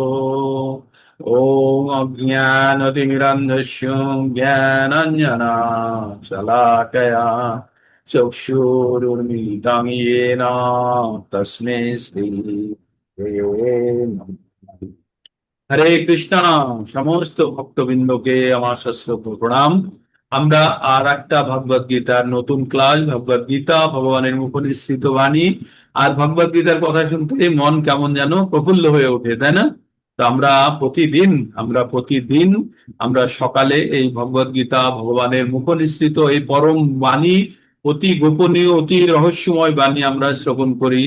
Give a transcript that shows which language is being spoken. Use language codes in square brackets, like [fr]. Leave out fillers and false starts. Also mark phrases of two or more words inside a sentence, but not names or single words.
[sa] ओम अज्ञानतिमिरन्धस्य ज्ञानाञ्जनशलाकया चक्षुरुन्मीलितं येन तस्मै श्री गुरवे नमः। [bn] হরে কৃষ্ণ। সমস্ত ভক্তবৃন্দকে আমার সশ্রদ্ধ প্রণাম। আমরা আর একটা ভগবদ গীতার নতুন ক্লাস, ভগবদ গীতা ভগবানের মুখ নিঃসৃত বাণী। আর ভগবদ গীতার কথা শুনতে মন কেমন যেন প্রফুল্ল হয়ে ওঠে, তাই না? তো আমরা প্রতিদিন আমরা সকালে এই ভগবদ গীতা ভগবানের মুখ নিঃসৃত এই পরম বাণী, অতি গোপনীয় অতি রহস্যময় বাণী আমরা শ্রবণ করি।